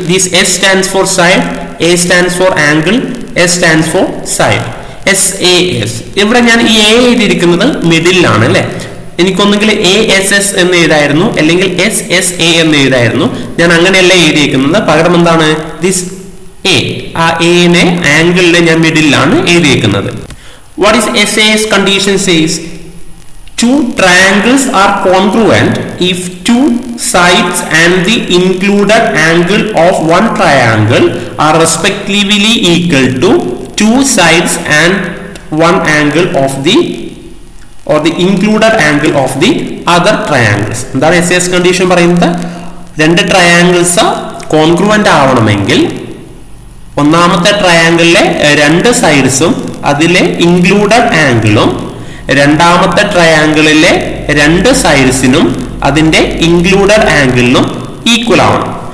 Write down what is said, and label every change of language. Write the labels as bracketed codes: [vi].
[en] This S stands for side, A stands for angle, S stands for side. SAS. [ml] ഇവിടെ ഞാൻ ഈ A എഴുതിയിരിക്കുന്നത് മിഡിലാണ് അല്ലെ? എനിക്കൊന്നെങ്കിൽ ASS എന്ന് എഴുതായിരുന്നു, അല്ലെങ്കിൽ SSA എന്ന് എഴുതായിരുന്നു. ഞാൻ അങ്ങനെയല്ല എഴുതിയിരിക്കുന്നത്. പകരം എന്താണ്? This A. ആ എനെ ആംഗിളിനെ ഞാൻ മിഡിലാണ് എഴുതിയിരിക്കുന്നത്. [en] What is SAS condition says? Two triangles are congruent if two sides and the included angle of one triangle are respectively equal to two sides and one angle of the or the included angle of the other triangles. [ml] എന്താണ് SAS condition പറയുന്നത്? രണ്ട് triangles congruent ആവണമെങ്കിൽ ഒന്നാമത്തെ ട്രയാങ്കിളിലെ രണ്ട് സൈഡ്സും അതിലെ included ആംഗിളും രണ്ടാമത്തെ ട്രയാങ്കിളിലെ രണ്ട് സൈഡ്സിനും അതിന്റെ ഇൻക്ലൂഡഡ് ആംഗിളിനും ഈക്വൽ ആവണം.